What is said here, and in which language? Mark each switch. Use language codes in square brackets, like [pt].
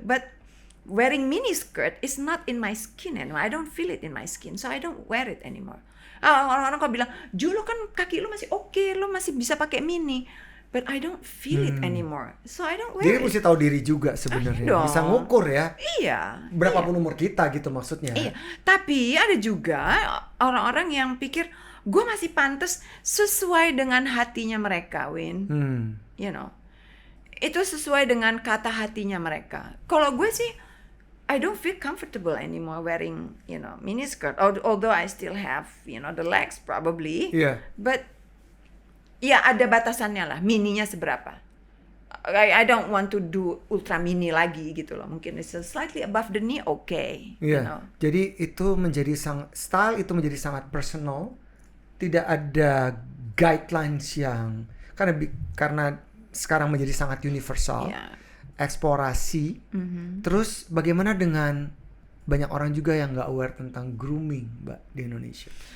[en] But wearing mini skirt is not in my skin anymore. I don't feel it in my skin, so I don't wear it anymore. [id] Orang-orang kok bilang, Ju, lo kan kaki lo masih oke, lo masih bisa pakai mini. [en] But I don't feel it anymore, so I don't wear [id] Jadi [en] it. [id] mesti tahu diri juga sebenarnya, bisa ngukur ya. Iya. Berapapun umur kita gitu maksudnya. Iya. Tapi ada juga orang-orang yang pikir gue masih pantas sesuai dengan hatinya mereka, Win. [en] You know, [id] itu sesuai dengan kata hatinya mereka. Kalau gue sih, [en] I don't feel comfortable anymore wearing, mini skirt. Although I still have, the legs probably. Yeah. [id] But ya ada batasannya lah, mininya seberapa. [en] I don't want to do ultra mini [id] lagi gitu loh. [en] Mungkin it's slightly above the knee, okay. [id] Iya. Jadi itu menjadi style itu menjadi sangat personal. Tidak ada guidelines yang karena sekarang menjadi sangat universal. [en] Yeah. [id] Eksplorasi. Terus bagaimana dengan banyak orang juga yang nggak aware tentang grooming, Mbak, di Indonesia?